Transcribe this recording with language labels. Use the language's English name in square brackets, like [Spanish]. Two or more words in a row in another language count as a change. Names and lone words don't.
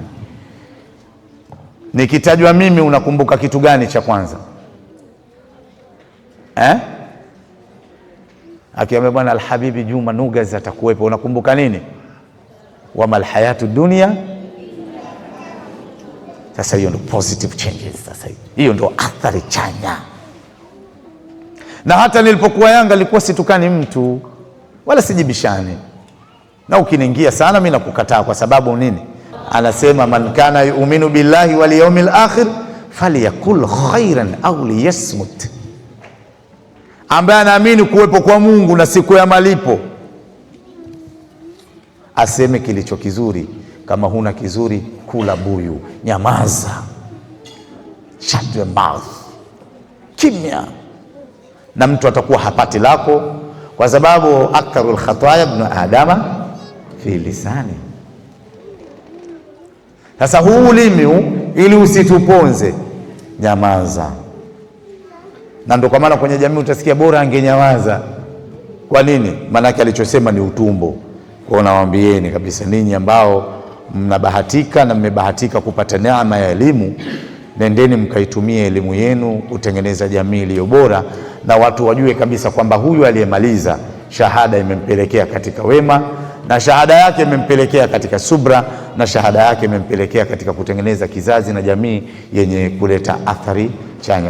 [Swahili] Nikitajwa mimi unakumbuka kitu gani cha kwanza? Akiambia bwana Alhabibi Juma Nugas atakuwepo, unakumbuka nini? [Arabic] وما الحياة الدنيا. [Swahili] Sasa hiyo ndio [English] positive changes. [Swahili] Sasa hiyo ndio athari chanya. Na hata nilipokuwa Yanga nilikuwa situkani mtu wala sijibishani, na ukiniingia sana mimi nakukataa. Kwa sababu nini? Anasema [Arabic] من كان يؤمن بالله واليوم الآخر فليقل خيرا أو ليصمت, [Swahili] ambaye anaamini kuwepo kwa Mungu na siku ya malipo aseme kilicho kizuri. Kama huna kizuri, kula buyu, nyamaza, [English] shut your mouth, [Swahili] kimya, na mtu atakuwa hapati lako, kwa sababu [Arabic] أكثر خطايا ابن آدم في لسان. [Swahili] Sasa huu ulimi ili usituponze, nyamaza. Na ndio kwa maana kwenye jamii utasikia bora angenyamaza. Kwa nini? Maana alichosema ni utumbo. Kwa nawaambieni kabisa, ninyi ambao mnabahatika na mmebahatika kupata neema ya elimu, nendeni mkaitumie elimu yenu kutengeneza jamii iliyo bora, na watu wajue kabisa kwamba huyu aliyemaliza shahada imempelekea katika wema, na shahada yake imempelekea katika subra, na shahada yake imempelekea katika kutengeneza kizazi na jamii yenye kuleta athari chanya.